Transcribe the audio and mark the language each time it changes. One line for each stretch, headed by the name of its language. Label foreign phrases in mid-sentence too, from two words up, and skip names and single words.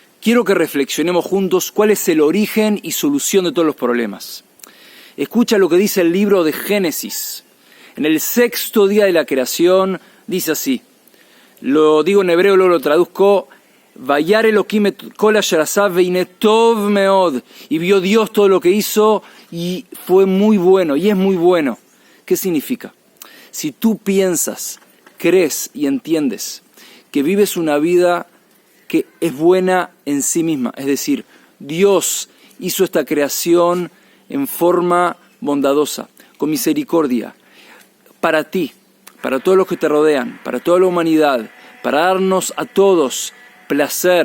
Spanish: quiero que reflexionemos juntos cuál es el origen y solución de todos los problemas. Escucha lo que dice el libro de Génesis. En el 6º día de la creación dice así, lo digo en hebreo, luego lo traduzco,
Hebrew: וירא אלהים את כל אשר עשה והנה טוב מאד,
Spanish: y vio Dios todo lo que hizo y fue muy bueno, y es muy bueno. ¿Qué significa? Si tú piensas, crees y entiendes que vives una vida que es buena en sí misma, es decir, Dios hizo esta creación en forma bondadosa, con misericordia, para ti, para todos los que te rodean, para toda la humanidad, para darnos a todos placer.